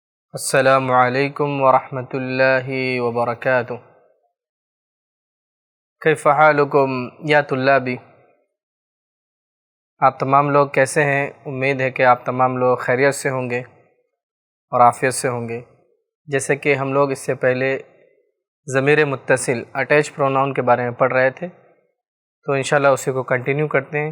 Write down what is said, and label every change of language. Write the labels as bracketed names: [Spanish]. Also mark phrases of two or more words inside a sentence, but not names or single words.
[Arabic] السلام عليكم ورحمة الله وبركاته. كيف حالكم يا طلابي. [Hindi] आप तमाम लोग कैसे हैं? उम्मीद है कि आप तमाम लोग खैरियत से होंगे और आफ़ियत से होंगे। जैसे कि हम लोग इससे पहले [Arabic] ضمير متصل [English] attach pronoun [Hindi] के बारे में पढ़ रहे थे, तो इंशाल्लाह उसी को कंटिन्यू करते हैं।